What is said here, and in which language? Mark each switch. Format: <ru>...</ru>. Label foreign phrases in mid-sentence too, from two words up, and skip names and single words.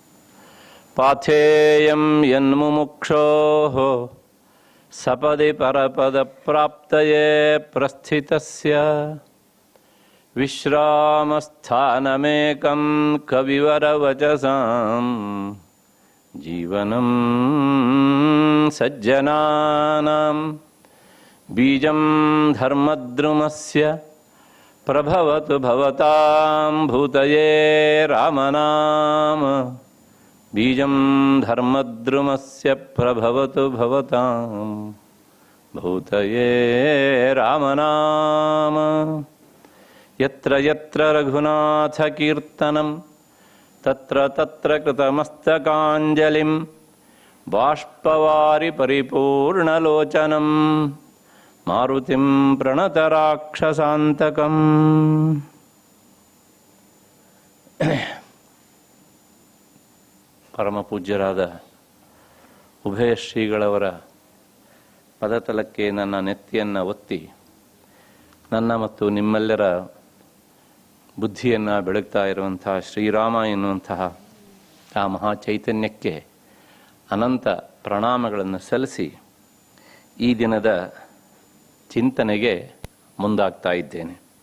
<sa>ಪಾಥೇಯಂ ಯನ್ಮುಮುಕ್ಷೋಃ ಸಪದಿ ಪರಪದಪ್ರಾಪ್ತಯೇ ಪ್ರಸ್ಥಿತಸ್ಯ ವಿಶ್ರಾಮಸ್ಥಾನಮೇಕಂ ಕವಿವರವಚಸಾಂ ಜೀವನಂ ಸಜ್ಜನಾನಾಂ ಬೀಜಂ ಧರ್ಮದ್ರುಮಸ್ಯ ಪ್ರಭವತು ಭವತಾಂ ಭೂತಯೇ ರಾಮನಾಮ. ಬೀಜಂ ಧರ್ಮದ್ರುಮಸ್ಯ ಪ್ರಭವತು ಭವತಾಂ ಭೂತಯೇ ರಾಮನಾಮ. ಯತ್ರ ಯತ್ರ ರಘುನಾಥ ಕೀರ್ತನಂ ತತ್ರ ತತ್ರ ಕೃತಮಸ್ತಕಾಂಜಲಿಂ ಬಾಷ್ಪವಾರಿ ಪರಿಪೂರ್ಣಲೋಚನಂ ಮಾರುತಿಂ ಪ್ರಣತರಾಕ್ಷಸಾಂತಕಂ.</sa> <kn>ಪರಮಪೂಜ್ಯರಾದ ಉಭಯ ಶ್ರೀಗಳವರ ಪದತಲಕ್ಕೆ ನನ್ನ ನೆತ್ತಿಯನ್ನು ಒತ್ತಿ ನನ್ನ ಮತ್ತು ನಿಮ್ಮೆಲ್ಲರ ಬುದ್ಧಿಯನ್ನು ಬೆಳಗ್ತಾ ಇರುವಂತಹ ಶ್ರೀರಾಮ ಎನ್ನುವಂತಹ ಆ ಮಹಾಚೈತನ್ಯಕ್ಕೆ ಅನಂತ ಪ್ರಣಾಮಗಳನ್ನು ಸಲ್ಲಿಸಿ ಈ ದಿನದ ಚಿಂತನೆಗೆ ಮುಂದಾಗ್ತಾ ಇದ್ದೇನೆ.</kn>